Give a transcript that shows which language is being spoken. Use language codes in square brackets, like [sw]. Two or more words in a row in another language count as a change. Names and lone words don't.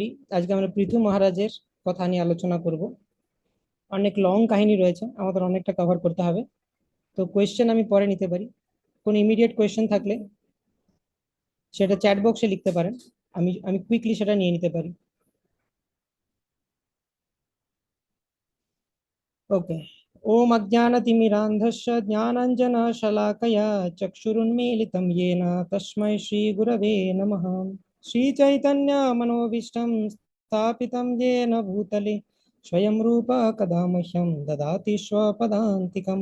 [bn] আজকে আমরা পৃথু মহারাজের কথা নিয়ে আলোচনা করব। অনেক লং কাহিনী রয়েছে, আমাদের অনেকটা কভার করতে হবে। তো কোয়েশ্চেন আমি পরে নিতে পারি, কোন [en] immediate question [bn] থাকলে সেটা [en] chat box [bn] লিখতে পারেন, আমি আমি কুইকলি সেটা নিয়ে নিতে পারি। ओके। [sa] ओम अज्ञानतिमिरान्धस्य ज्ञानाञ्जनशलाकया चक्षुरुन्मीलितं येन तस्मै श्रीगुरवे नमः। श्रीचैतन्यमनोभीष्टं स्थापितं येन भूतले स्वयं रूप कदा मह्यं ददाति स्वपदान्तिकं।